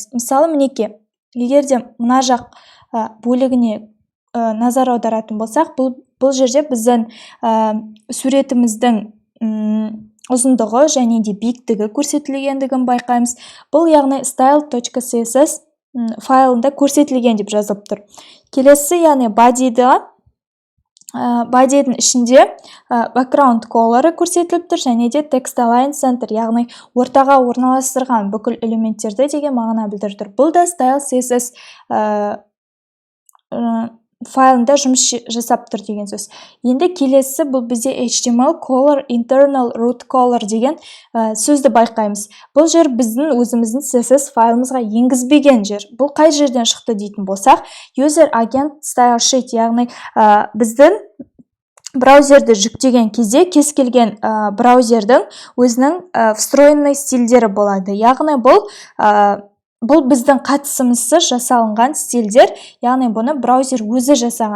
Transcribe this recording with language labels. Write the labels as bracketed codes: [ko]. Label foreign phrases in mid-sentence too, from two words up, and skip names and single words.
[kk] Мысалы, мінекей, егер де мына жақ бөлігіне назар аударатын болсақ, бұл жерде біздің суретіміздің ұзындығы және де биіктігі көрсетілгендігін байқаймыз. Бұл яғни style.css файлында көрсетілген деп жазылып тұр. Келесі, яғни body'дің ішінде [en] background color'ы [kk] көрсетіліп тұр, және де [en] text align center, [kk] яғни ортаға орналастырған бүкіл элементтерді деген мағына білдіріп тұр. Бұл да style CSS файлында жұмыс жасап тұр деген сөз. Енді келесі бұл бізде [en] HTML color, internal root color [kk] деген сөзді байқаймыз. Бұл жер біздің өзіміздің CSS файлымызға енгізбеген жер. Бұл қай жерден шықты дейтін болсақ, [en] user agent style sheet, [kk] яғни біздің браузерді жүктеген кезде кез келген браузердің өзінің встроенный стильдері болады. Яғни бұл біздің қатысымызсыз жасалынған стильдер, яғни бұны браузер өзі жасаған.